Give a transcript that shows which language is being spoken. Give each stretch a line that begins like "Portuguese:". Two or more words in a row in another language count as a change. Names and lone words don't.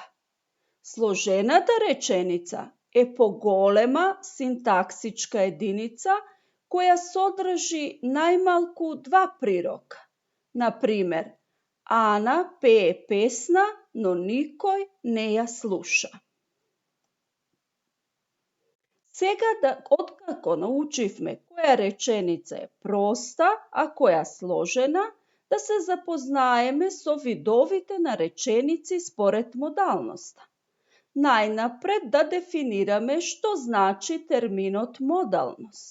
Macedonian: Сложената реченица је поголема синтаксичка јединица која садржи најмалку два прирока. На примјер, Ана пеје песна, но никој не ја слуша. Сега откако научивме која реченица е проста, а која сложена, да се запознаеме со видовите на реченици според модалноста. Најнапред да дефинираме што значи терминот модалност.